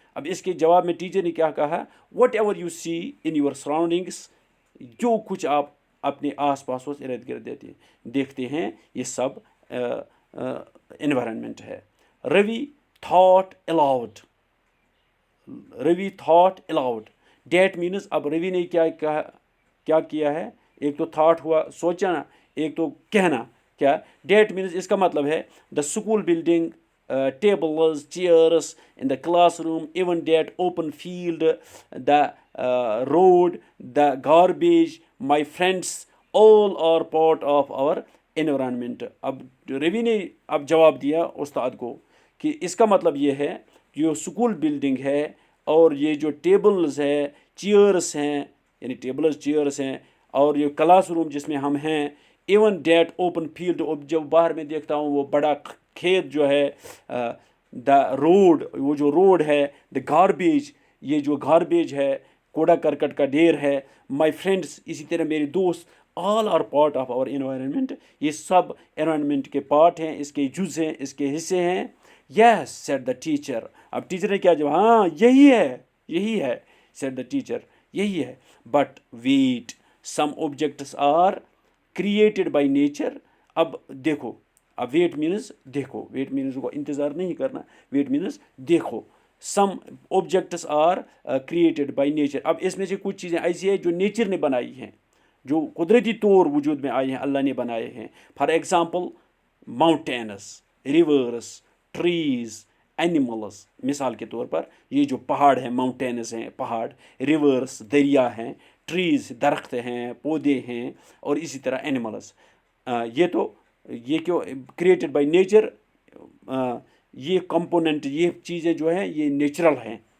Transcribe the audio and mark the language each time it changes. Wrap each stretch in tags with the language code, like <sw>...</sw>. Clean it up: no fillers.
<ur>اب اس کے جواب میں ٹیچر نے کیا کہا,</ur> <en>whatever you see in your surroundings,</en> <ur>جو کچھ آپ اپنے آس پاس و ارد گرد دیکھتے ہیں یہ سب انوائرمنٹ ہے.</ur> <en>Ravi thought aloud. Ravi thought aloud, that means,</en> <ur>اب روی نے کیا کیا ہے, ایک تو تھاٹ ہوا سوچنا, ایک تو کہنا.</ur> <en>کیا that means,</en> <ur>اس کا مطلب ہے</ur> <en>The school building, tables, chairs in the classroom, even that open field, the road, the garbage, my friends, all are part of our environment.</en> <ur>اب روی نے اب جواب دیا استاد کو کہ اس کا مطلب یہ ہے جو اسکول بلڈنگ ہے اور یہ جو ٹیبلز ہے, چیئرس ہیں, یعنی ٹیبلز چیئرس ہیں, اور یہ کلاس روم جس میں ہم ہیں,</ur> <en>even that open field,</en> <ur>جب باہر میں دیکھتا ہوں وہ بڑا کھیت جو ہے, دا روڈ, وہ جو روڈ ہے, دا گاربیج, یہ جو گاربیج ہے, کوڑا کرکٹ کا ڈھیر ہے, مائی فرینڈس, اسی طرح میرے دوست,</ur> <en>all are part of our environment.</en> <ur>یہ سب environment کے پارٹ ہیں, اس کے جز ہیں, اس کے حصے ہیں.</ur> <en>Yes, said the teacher.</en> <ur>اب ٹیچر نے کیا جواب, ہاں یہی ہے</ur> <en>said the teacher,</en> <ur>یہی ہے.</ur> <en>But wait, some objects are created by nature.</en> <ur>اب دیکھو, اب wait means دیکھو, wait means کو انتظار نہیں کرنا, wait means دیکھو.</ur> <en>Some objects are created by nature.</en> <ur>اب اس میں سے کچھ چیزیں ایسی ہیں جو نیچر نے بنائی ہیں, جو قدرتی طور وجود میں آئی ہیں, اللہ نے بنائے ہیں.</ur> <en>For example mountains, rivers, trees, animals.</en> <ur>مثال کے طور پر یہ جو پہاڑ ہیں, mountains ہیں پہاڑ, rivers دریا ہیں, trees درخت ہیں, پودے ہیں, اور اسی طرح animals. یہ کیوں</ur> <en>created by nature,</en> <ur>یہ کمپوننٹ, یہ چیزیں جو ہیں یہ نیچرل ہیں.</ur>